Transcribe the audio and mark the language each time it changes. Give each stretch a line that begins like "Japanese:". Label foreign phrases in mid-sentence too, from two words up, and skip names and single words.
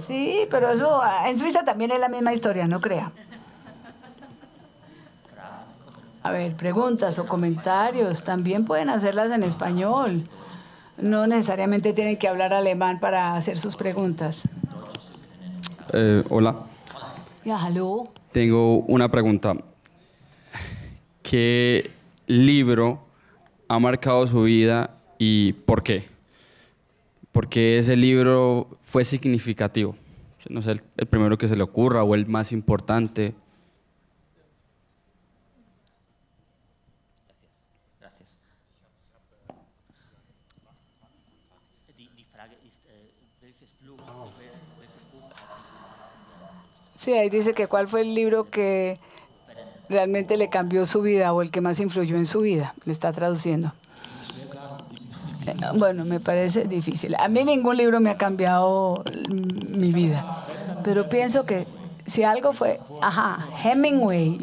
Spanish: Sí, pero eso en Suiza también es la misma historia, no crea. A ver, preguntas o comentarios también pueden hacerlas en español. No necesariamente tienen que hablar alemán para hacer sus preguntas. Hola.
German: Ja, hallo.
Spanish: Tengo una pregunta. ¿qué libro ha marcado su vida y por qué? Porque ese libro fue significativo. No sé, el primero que se le ocurra o el más importante. Gracias.
German: Die Frage ist, welches Buch hat dich am meisten beeinflusst?
Spanish: Sí, ahí dice que cuál fue el libro que realmente le cambió su vida o el que más influyó en su vida. Le está traduciendo. Bueno, me parece difícil. A mí ningún libro me ha cambiado mi vida, pero pienso que si algo fue, Hemingway.